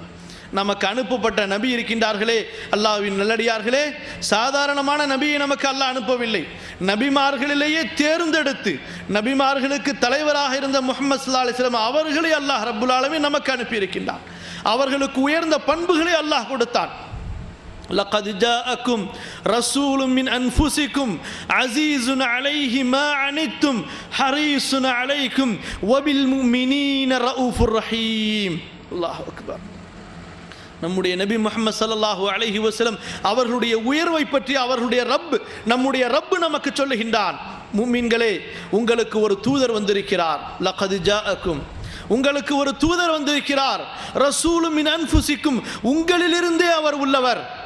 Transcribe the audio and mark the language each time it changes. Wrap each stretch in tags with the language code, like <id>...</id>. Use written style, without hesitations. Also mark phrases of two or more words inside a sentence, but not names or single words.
<ta>நமக்கு அனுப்பப்பட்ட நபி இருக்கின்றார்களே, அல்லாஹ்வின் நல்லடியார்களே, சாதாரணமான நபியை நமக்கு அல்லாஹ் அனுப்பவில்லை. நபிமார்களிலேயே தேர்ந்தெடுத்து நபிமார்களுக்கு தலைவராக இருந்த முஹம்மது</ta> <ar>صلى الله عليه وسلم</ar> <ta>அவர்களை</ta> <ar>الله رب العالمين</ar> <ta>நமக்கு அனுப்பியிருக்கின்றான். அவர்களுக்கு உயர்ந்த பண்புகளை அல்லாஹ் கொடுத்தான்.</ta> <ar>لقد جاءكم رسول من أنفسكم عزيز عليه ما عنتم حريص عليكم وبالمؤمنين رؤوف رحيم. الله أكبر.</ar> <ta>நம்முடைய நபி முஹம்மது</ta> <ar>صلى الله عليه وسلم</ar> <ta>அவர்களுடைய உயர்வை பற்றி அவர்களுடைய நம்முடைய ரப் நமக்கு சொல்லுகின்றான், முஃமின்களே, உங்களுக்கு ஒரு தூதர் வந்திருக்கிறார்.</ta> <ar>لقد جاءكم,</ar> <ta>உங்களுக்கு ஒரு தூதர் வந்திருக்கிறார்.</ta> <ar>رسول من أنفسكم,</ar> <ta>உங்களிலிருந்தே அவர் உள்ளவர்.</ta>